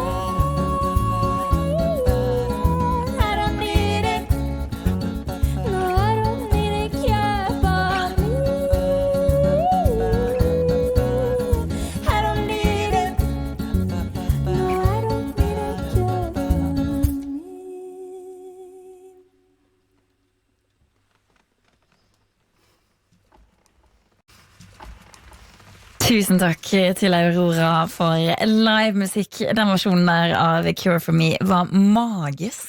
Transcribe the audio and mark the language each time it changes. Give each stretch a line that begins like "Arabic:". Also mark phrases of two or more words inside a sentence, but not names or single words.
English: I don't need it. No, I don't need a care for me. I don't need it. No, I don't need a care for me.
Norwegian: Tusen takk til Aurora for livemusikk. Den versjonen der av Cure for Me var magisk.